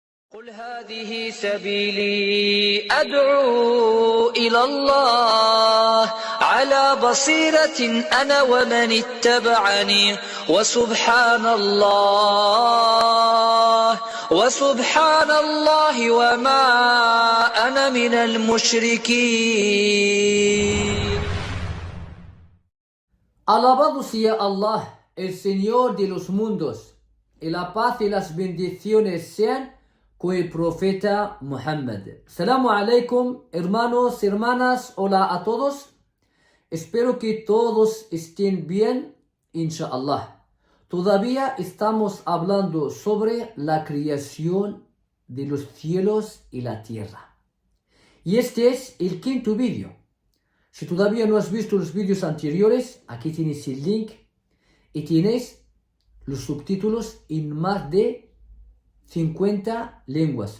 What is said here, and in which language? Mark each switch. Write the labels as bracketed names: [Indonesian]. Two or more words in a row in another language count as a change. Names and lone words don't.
[Arabic] قل هذه سبيلي أدعو إلى الله على بصيرة أنا ومن اتبعني وسبحان الله وما أنا من المشركين. [Spanish] Alabado sea Allah, el Señor de los mundos, y la paz y las bendiciones sean con el profeta Muhammad. [Arabic] السلام عليكم, [Spanish] hermanos, hermanas, hola a todos. Espero que todos estén bien, inshallah. Todavía estamos hablando sobre la creación de los cielos y la tierra. Y este es el quinto vídeo. Si todavía no has visto los vídeos anteriores, aquí tienes el link y tienes los subtítulos en más de 50 lenguas.